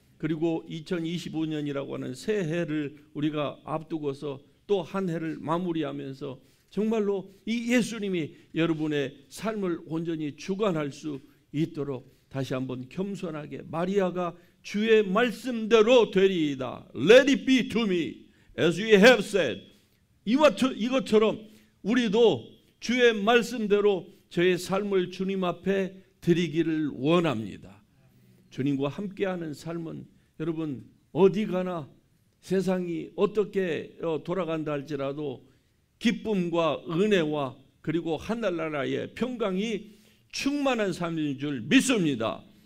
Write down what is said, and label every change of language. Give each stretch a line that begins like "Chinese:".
Korean: 그리고 2025년이라고 하는 새해를 우리가 앞두고서 또 한 해를 마무리하면서 정말로 이 예수님이 여러분의 삶을 온전히 주관할 수 있도록 다시 한번 겸손하게 마리아가 주의 말씀대로 되리이다.
English: Let it be to me as you have said.
Korean: 이것처럼 우리도 주의 말씀대로 저의 삶을 주님 앞에 드리기를 원합니다. 주님과 함께하는 삶은 여러분 어디 가나 세상이 어떻게 돌아간다 할지라도 기쁨과 은혜와 그리고 하늘나라의 평강이 충만한 삶인 줄 믿습니다.